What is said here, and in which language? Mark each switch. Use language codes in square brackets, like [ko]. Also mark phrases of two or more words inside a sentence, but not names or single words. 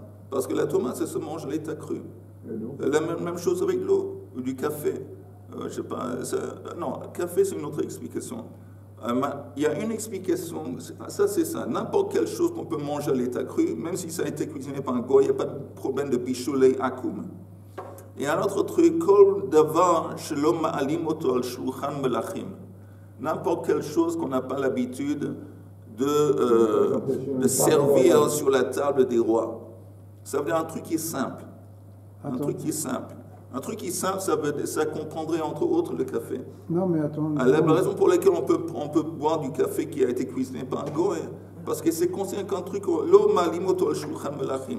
[fr] Parce que la tomate, ça se mange à l'état cru. La même chose avec l'eau ou du café. Je sais pas. Non, café, c'est une autre explication. Il y a une explication, ça c'est ça. N'importe quelle chose qu'on peut manger à l'état cru, même si ça a été cuisiné par un goy, il n'y a pas de problème de [he] בישולי עכום. [fr] Et un autre truc, [he] כל דבר שאין מעלים אותו על שולחן מלכים. [fr] N'importe quelle chose qu'on n'a pas l'habitude de servir sur la table des rois. Ça veut dire un truc qui est simple. Un truc qui est simple. Un truc qui est simple, ça comprendrait entre autres le café. Non, mais attends. La raison pour laquelle on peut boire du café qui a été cuisiné par un goy, parce que c'est considéré qu'un truc, l'eau [he] מעלים אותו על שולחן מלכים.